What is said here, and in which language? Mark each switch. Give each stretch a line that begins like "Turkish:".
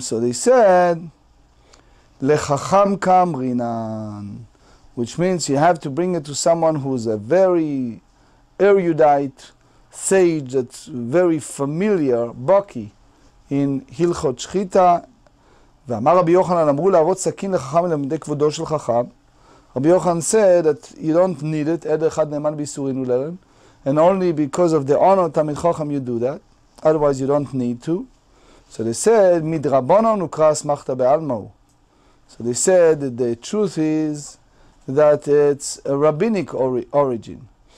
English: So they said, lechacham kamrinan, which means you have to bring it to someone who's a very erudite sage, that's very familiar, baki, in הלכות שחיטה.
Hebrew: ואמר רבי יוחנן, אמרו להראות סכין לחכם למדי כבודו של חכם.
English: Rabbi Yochanan said that you don't need it,
Hebrew: עד אחד נאמן באיסורין ולרן,
English: and only because of the honor of Talmid Chacham you do that, otherwise you don't need to. So they said,
Hebrew: midrabanan ukra asmachta be'almau.
English: So they said that the truth is that it's a rabbinic origin.